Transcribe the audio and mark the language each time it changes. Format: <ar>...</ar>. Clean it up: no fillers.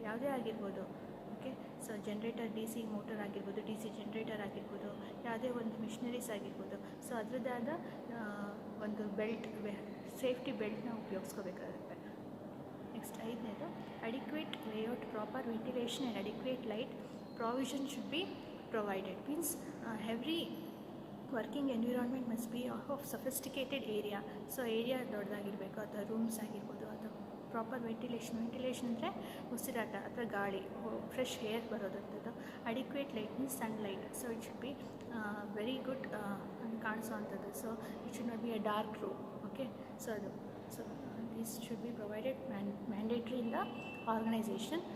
<kn>ಯಾವುದೇ ಆಗಿರ್ಬೋದು, okay. So generator, D C motor ಆಗಿರ್ಬೋದು, ಡಿ ಸಿ ಜನರೇಟರ್ ಆಗಿರ್ಬೋದು, ಯಾವುದೇ ಒಂದು ಮಿಷಿನರೀಸ್ ಆಗಿರ್ಬೋದು, ಸೊ ಅದರದ್ದೇ ಆದ ಒಂದು ಬೆಲ್ಟ್, ಸೇಫ್ಟಿ ಬೆಲ್ಟ್ನ ಉಪಯೋಗಿಸ್ಕೋಬೇಕಾಗುತ್ತೆ.</kn> <en>Next ಐದನೇದು, adequate layout, proper ventilation and adequate light provision should be provided. Means every working environment must be of sophisticated area.</en> <kn>So area ದೊಡ್ಡದಾಗಿರಬೇಕು, ಅಥವಾ ರೂಮ್ಸ್ ಆಗಿರ್ಬೋದು, ಅಥವಾ ಪ್ರಾಪರ್ ವೆಂಟಿಲೇಷನ್ ಅಂದರೆ ಉಸಿರಾಟ ಅಥವಾ ಗಾಳಿ, fresh air ಬರೋದಂಥದ್ದು.</kn> <en>adequate light means sunlight, so it should be very good</en> <kn>ಕಾಣಿಸೋ ಅಂಥದ್ದು.</kn> <en>So it should not be a dark room. Okay, so ಅದು. So this should be provided mandatory in the organization.</en>